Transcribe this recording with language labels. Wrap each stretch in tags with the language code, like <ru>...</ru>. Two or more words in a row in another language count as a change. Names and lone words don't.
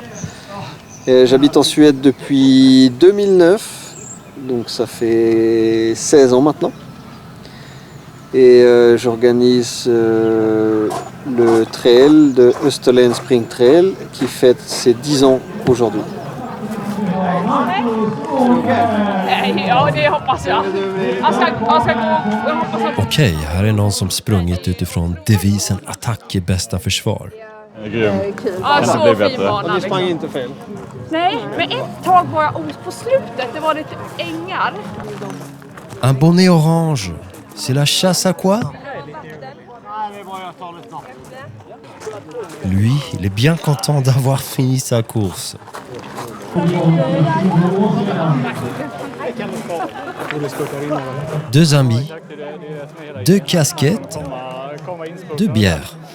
<fr>Et j'habite en Suède depuis 2009, donc ça fait 16 ans maintenant. Et j'organise le trail de Österlen Spring Trail qui fête ses 10 ans aujourd'hui.</fr> <sv>Okej, här är någon som sprungit utifrån devisen attack är bästa försvar. Grym. Ja, så fin bana. Ni sprang inte fel. Nej, men ett tag var jag på slutet. Det var lite ängar.</sv> <fr>Un bonnet orange. C'est la chasse à quoi? Lui, il est bien content d'avoir fini sa course. Deux amis, 2 casquettes, 2 bières.</fr>